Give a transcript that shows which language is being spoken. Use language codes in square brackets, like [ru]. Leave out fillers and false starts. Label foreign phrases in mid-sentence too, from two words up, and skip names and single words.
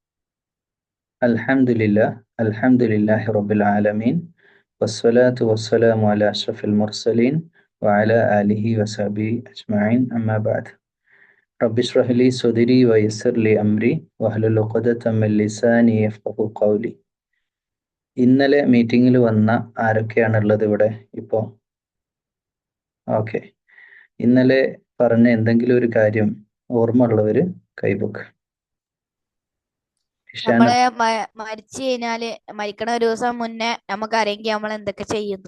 [ar] الحمد لله رب العالمين والصلاة والسلام على أشرف المرسلين وعلى آله وصحبه أجمعين أما بعد رب اشرح لي صدري ويسر لي أمري واحلل عقدة من لساني يفقهوا قولي. [ml] ഇന്നലെ മീറ്റിംഗിൽ വന്ന ആരൊക്കെയാണുള്ളത് ഇവിടെ ഇപ്പോ? ഓക്കെ, ഇന്നലെ പറഞ്ഞ എന്തെങ്കിലും ഒരു കാര്യം ഓർമ്മ ഉള്ളവര് കൈബുക്ക്. നമ്മള് മരിച്ചു കഴിഞ്ഞാല് മരിക്കണ ഒരു ദിവസം മുന്നേ നമുക്ക് അറിയെങ്കിൽ നമ്മൾ എന്തൊക്കെ ചെയ്യുന്നു.